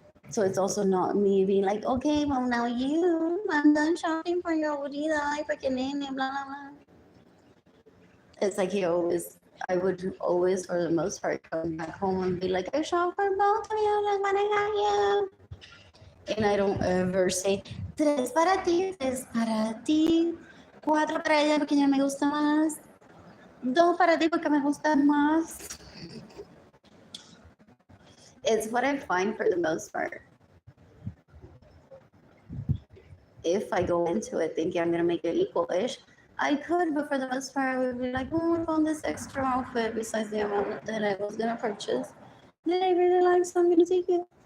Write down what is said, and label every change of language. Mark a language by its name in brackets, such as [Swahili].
[English] So it's also not me being like, okay, well now I'm done shopping for your [Spanish] aburrida, porque nene, [English] blah blah blah. It's like I would always, for the most part, come back home and be like, I shop for both of you, like what I got you. And I don't ever say, [Spanish] tres para ti, tres para ti, cuatro para ella porque ya me gusta más, dos para ti porque me gusta más. [English] It's what I find for the most part. If I go into it thinking I'm gonna make it equal-ish, I could, but for the most part, I would be like, oh, I found this extra outfit besides the amount that I was gonna purchase that I really like, so I'm gonna take it.